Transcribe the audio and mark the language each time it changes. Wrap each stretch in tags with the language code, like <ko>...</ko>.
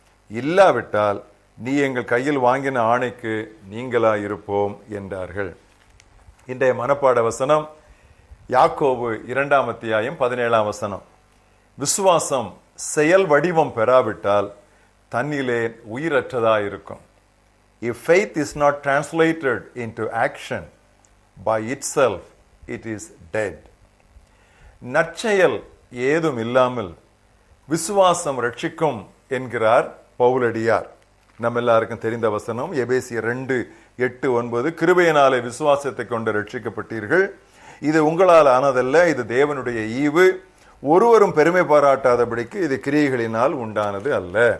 <ta>இல்லாவிட்டால் நீ எங்கள் கையில் வாங்கின ஆணைக்கு நீங்களாயிருப்போம் என்றார்கள். இன்றைய மனப்பாட வசனம் யாக்கோபு 2ஆம் அத்தியாயம் 17ஆம் வசனம். விசுவாசம் செயல் வடிவம் பெறாவிட்டால் தன்னிலே உயிரற்றதாயிருக்கும்.</ta> <en>If faith is not translated into action by itself, it is dead.</en> <ta>நற்செயல் ஏதும் இல்லாமல் விசுவாசம் ரட்சிக்கும் என்கிறார் பவுலடியார். நம்ம எல்லாருக்கும் தெரிந்த வசனம் எபேசியர் 2:8-9. கிருபையினாலே விசுவாசத்தை கொண்டு ரட்சிக்கப்பட்டீர்கள், இது உங்களால் ஆனதல்ல, இது தேவனுடைய ஈவு, ஒருவரும் பெருமை பாராட்டாதபடிக்கு இது கிரியைகளினால் உண்டானது அல்ல.</ta>